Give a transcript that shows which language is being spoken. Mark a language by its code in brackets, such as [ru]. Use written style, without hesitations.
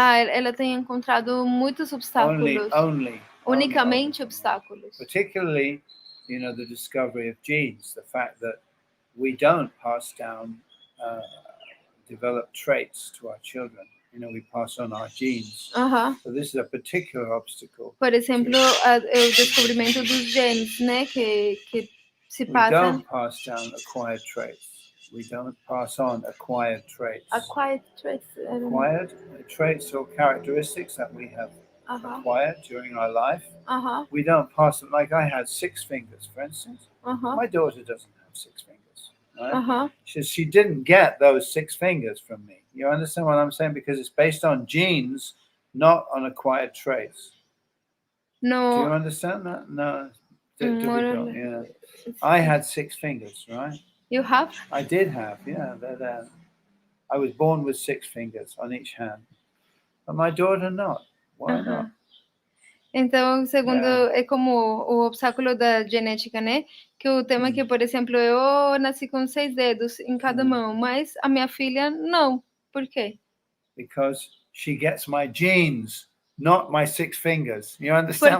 [pt] Ela tem encontrado muitos obstáculos. Unicamente obstáculos. [en] Particularly, the discovery of genes, the fact that we don't pass down developed traits to our children. We pass on our genes. So this is a particular obstacle. [pt] Por exemplo, o descobrimento dos genes, né, que se passa. [en] We don't pass down acquired traits. We don't pass on acquired traits. Acquired traits. Acquired traits or characteristics that we have acquired during our life. We don't pass them. Like I had 6 fingers, for instance. My daughter doesn't have 6 fingers. Right? She didn't get those 6 fingers from me. You understand what I'm saying? Because it's based on genes, not on acquired traits. No. Do you understand that? No. Yeah. I had 6 fingers, right? You have? I did have, yeah. I was born with 6 fingers on each hand. But my daughter not. Why not? [pt] Então, segundo, é como o obstáculo da genética, né? Que o tema é que, por exemplo, eu nasci com 6 dedos em cada mão, mas a minha filha não. Por quê? [en] Because she gets my genes not my 6 fingers. You understand